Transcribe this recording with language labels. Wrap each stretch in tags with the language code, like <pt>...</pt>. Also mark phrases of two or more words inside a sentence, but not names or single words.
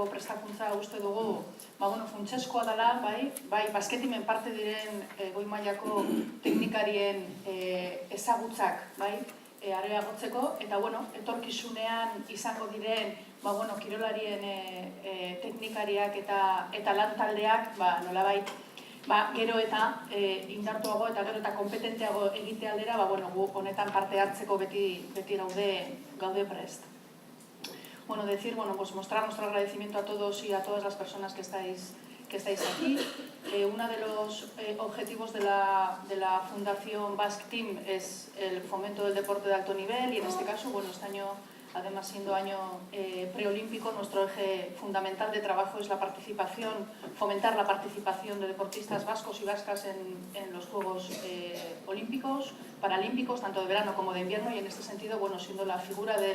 <eu>prestakuntza uste dugu funtsezkoa dela, bai basketimen parte diren goi mailako teknikarien ezagutzak areagotzeko, eta etorkizunean izango diren kirolarien teknikariak eta lan taldeak nolabait gero eta indartuago eta gero eta kompetenteago egitea aldera, gu honetan parte hartzeko beti gaude prest.</eu> <es>Bueno, decir, mostrar nuestro agradecimiento a todos y a todas las personas que estáis aquí. Uno de los objetivos de la Fundación Basque Team es el fomento del deporte de alto nivel, y en este caso, este año, además siendo año preolímpico, nuestro eje fundamental de trabajo es la participación, fomentar la participación de deportistas vascos y vascas en los Juegos Olímpicos, Paralímpicos, tanto de verano como de invierno, y en este sentido, siendo la figura</es>